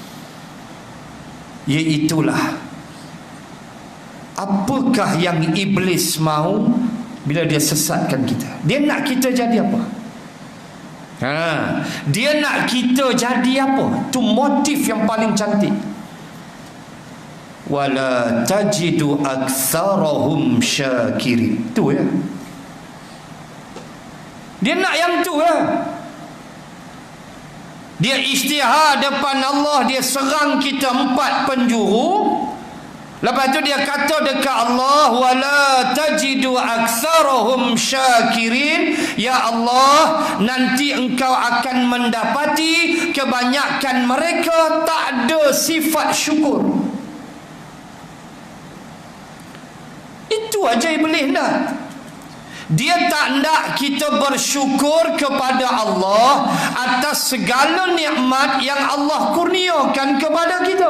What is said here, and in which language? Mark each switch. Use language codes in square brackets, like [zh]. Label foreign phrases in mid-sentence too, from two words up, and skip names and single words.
[ms] Iaitulah, apakah yang Iblis mahu bila dia sesatkan kita? Dia nak kita jadi apa? Dia nak kita jadi apa? Itu motif yang paling cantik. [ar] ولا تجد أكثرهم شاكرين. [ms] Itu ya. Dia nak yang tu lah. Dia isytihar depan Allah, dia serang kita 4 penjuru. Lepas tu dia kata dekat Allah, [ar] ولا تجد أكثرهم شاكرين، يا الله, [ms] nanti engkau akan mendapati kebanyakan mereka tak ada sifat syukur. Itu aja Iblis dah. Dia tak nak kita bersyukur kepada Allah atas segala nikmat yang Allah kurniakan kepada kita.